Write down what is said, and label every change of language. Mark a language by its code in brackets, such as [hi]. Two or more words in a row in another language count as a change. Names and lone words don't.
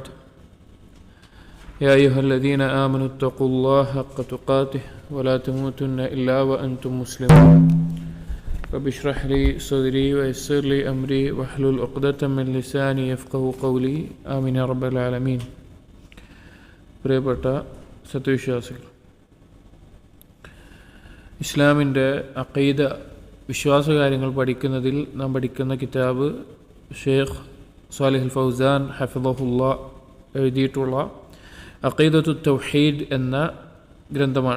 [ar] يا أيها الذين آمنوا اتقوا الله حق تقاته ولا تموتن إلا وأنتم مسلمون. رب اشرح لي صدري ويسر لي أمري واحلل عقدة من لساني يفقهوا قولي. آمين يا رب العالمين. [ml] പ്രിയപ്പെട്ട സത്യവിശ്വാസികൾ, ഇസ്ലാമിൻ്റെ അഖീദ വിശ്വാസകാര്യങ്ങൾ പഠിക്കുന്നതിൽ നാം പഠിക്കുന്ന കിതാബ് ഷെയ്ഖ് സാലിഹ് ഫൗസാൻ ഹഫിളഹുല്ലാ എഴുതിയിട്ടുള്ള അഖീദത്തു തൗഹീദ് എന്ന ഗ്രന്ഥമാണ്.